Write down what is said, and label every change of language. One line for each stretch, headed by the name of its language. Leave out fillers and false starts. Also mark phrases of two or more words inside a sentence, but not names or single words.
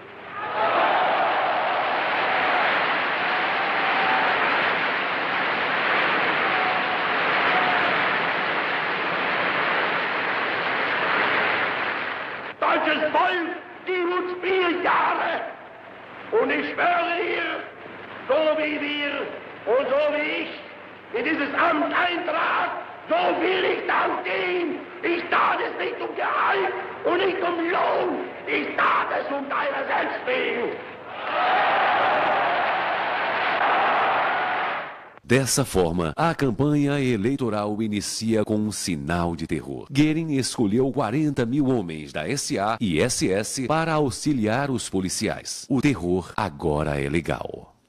German: Deutsches Volk, gib uns 4 Jahre und ich schwöre dir, so wie wir und so wie ich in dieses Amt eintrat, so will ich dann gehen. Ich tat es nicht um Gehalt und nicht um Lohn. Ich tat es um deiner selbst wegen.
Portuguese: Dessa forma, a campanha eleitoral inicia com um sinal de terror. Goering escolheu 40 mil homens da SA e SS para auxiliar os policiais. O terror agora é legal.